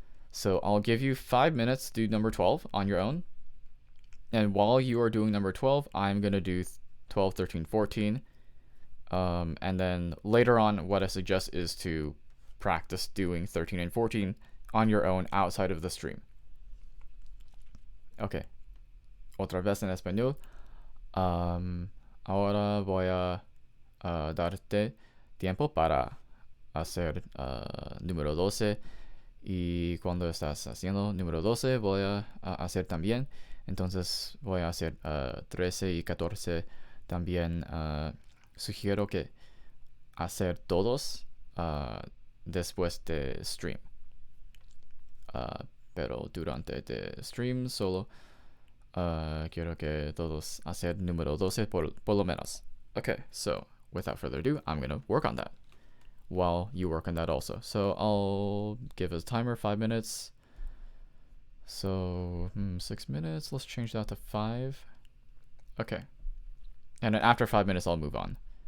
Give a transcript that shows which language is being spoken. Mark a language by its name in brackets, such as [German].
[English] So I'll give you 5 minutes to do number 12 on your own. And while you are doing number 12, I'm going to do 12, 13, 14. And then later on, what I suggest is to practice doing 13 and 14 on your own outside of the stream. [Spanish] Okay. Otra vez en español. Ahora voy a darte tiempo para hacer número 12. Y cuando estás haciendo número 12 voy a hacer también. Entonces voy a hacer 13 y 14 también. Sugiero que hacer todos después de stream. Pero durante el stream solo quiero que todos hacer número 12 por lo menos. [English] Okay, so without further ado, I'm going to work on that while you work on that also. So I'll give a timer 5 minutes. So 6 minutes, let's change that to 5. Okay. And then after 5 minutes, I'll move on.